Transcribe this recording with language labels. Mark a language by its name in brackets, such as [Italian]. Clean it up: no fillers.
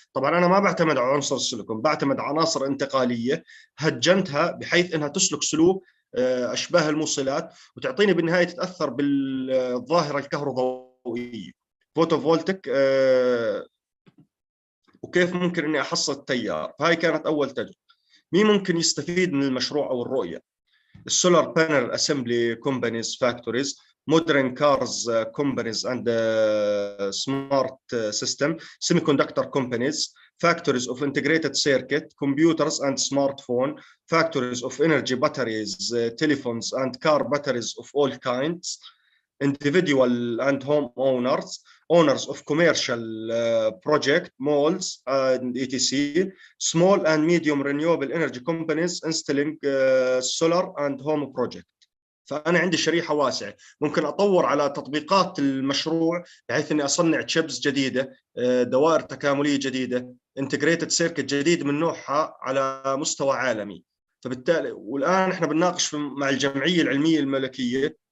[Arabic] طبعا أنا ما بعتمد على عنصر السيليكون، بعتمد على عناصر انتقالية هجنتها بحيث أنها تسلك سلوك أشباه الموصلات وتعطيني بالنهاية تتأثر بالظاهرة الكهروضوئية فوتوفولتيك، وكيف ممكن اني احصل التيار. فهي كانت اول تجربه. مين ممكن يستفيد من المشروع او الرؤيه؟ [English] السولار panel assembly companies factories, modern cars companies and smart system, semiconductor companies, factories of integrated circuit, computers and smartphone, factories of energy batteries, telephones and car batteries of all kinds, individual and home owners of commercial project, malls and etc., small and medium renewable energy companies installing solar and home project. [Arabic] فأنا عندي شريحة واسعة، ممكن أطور على تطبيقات المشروع بحيث أني أصنع تشيبس جديدة، دوائر تكاملية جديدة، [English] integrated circuit [Arabic] جديد من نوعها على مستوى عالمي. فبالتالي والآن إحنا بنناقش مع الجمعية العلمية الملكية